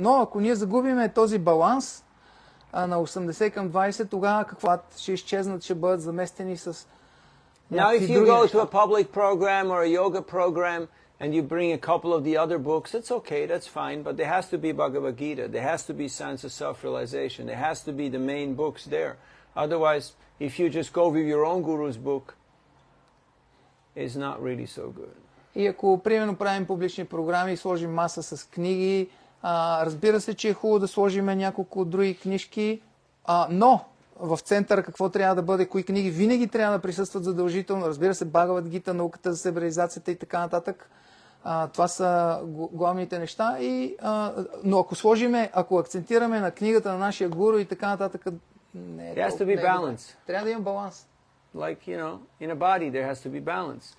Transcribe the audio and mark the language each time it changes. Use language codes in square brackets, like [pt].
[bg] Но ако ние загубиме този баланс на 80 към 20, тогава какво ще изчезнат, ще бъдат заместени с [en] Now if you go to a public program or a yoga program and you bring a couple of the other books, that's okay, that's fine, but there has to be Bhagavad Gita, there has to be Science of Self-Realization, there has to be the main books there. Otherwise, if you just go with your own guru's book, it's not really so good. [bg] И ако, примерно, правим публични програми и сложим маса с книги, разбира се, че е хубаво да сложим няколко други книжки, но в центъра какво трябва да бъде, кои книги винаги трябва да присъстват задължително. Разбира се, Бхагавад Гита, науката за себереализацията и така нататък. Това са главните неща. Но ако акцентираме на книгата на нашия гуру и така нататък, не е толкова. Трябва да има баланс. [en] Like, you know, in a body there has to be balance.